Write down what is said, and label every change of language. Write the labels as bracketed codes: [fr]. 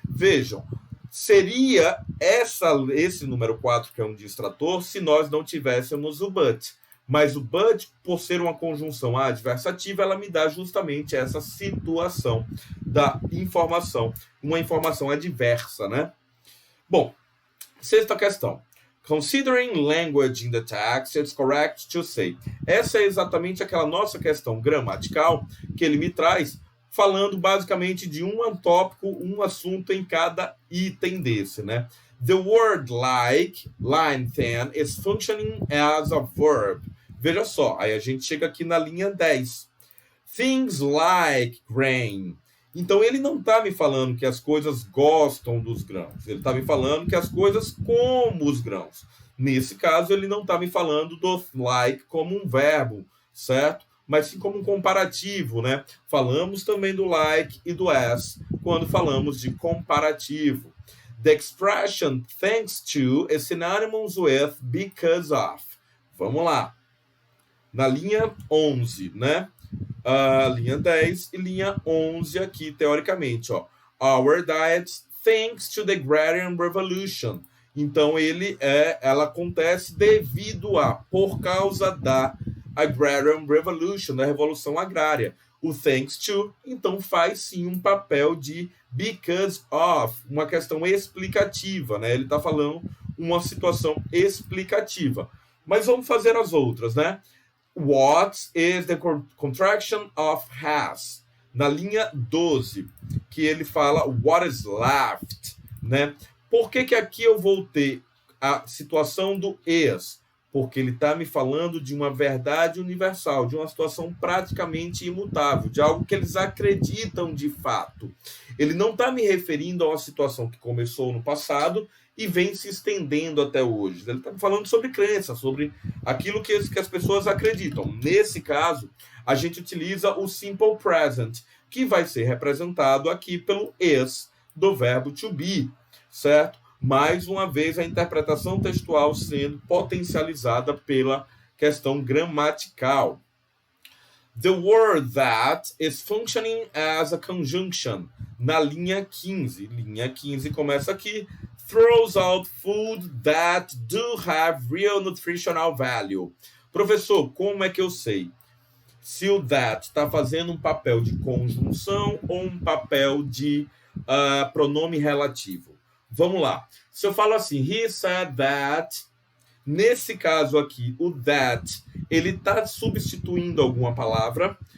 [pt] Vejam, seria esse número 4, que é um distrator, se nós não tivéssemos o but. Mas o but, por ser uma conjunção adversativa, ela me dá justamente essa situação da informação, uma informação adversa, né? Bom, sexta questão. [en] Considering language in the text, it's correct to say. [pt] Essa é exatamente aquela nossa questão gramatical que ele me traz, falando basicamente de um tópico, um assunto em cada item desse, né? [en] The word like, line 10, is functioning as a verb. [pt] Veja só, aí a gente chega aqui na linha 10. [en] Things like grain. [pt] Então, ele não está me falando que as coisas gostam dos grãos. Ele está me falando que as coisas como os grãos. Nesse caso, ele não está me falando do like como um verbo, certo? Mas sim como um comparativo, né? Falamos também do like e do as quando falamos de comparativo. [en] The expression thanks to is synonymous with because of. [pt] Vamos lá. Na linha 11, né? Linha 10 e linha 11 aqui, teoricamente, ó. [en] Our diet thanks to the Agrarian Revolution. [pt] Então, ela acontece devido a, por causa da Agrarian Revolution, da Revolução Agrária. O thanks to, então, faz sim um papel de because of, uma questão explicativa, né? Ele está falando uma situação explicativa. Mas vamos fazer as outras, né? [en] What is the contraction of has? [pt] Na linha 12, que ele fala [en] what is left, [pt] né? Por que aqui eu vou ter a situação do is? Porque ele está me falando de uma verdade universal, de uma situação praticamente imutável, de algo que eles acreditam de fato. Ele não está me referindo a uma situação que começou no passado e vem se estendendo até hoje. Ele está falando sobre crença, sobre aquilo que as pessoas acreditam. Nesse caso, a gente utiliza o simple present, que vai ser representado aqui pelo is do verbo to be, certo? Mais uma vez, a interpretação textual sendo potencializada pela questão gramatical. [en] The word that is functioning as a conjunction. [pt] Na linha 15. Linha 15 começa aqui. [en] Throws out food that do have real nutritional value. [pt] Professor, como é que eu sei se o that está fazendo um papel de conjunção ou um papel de pronome relativo? Vamos lá. Se eu falo assim, [en] he said that, [pt] nesse caso aqui, o that, ele está substituindo alguma palavra.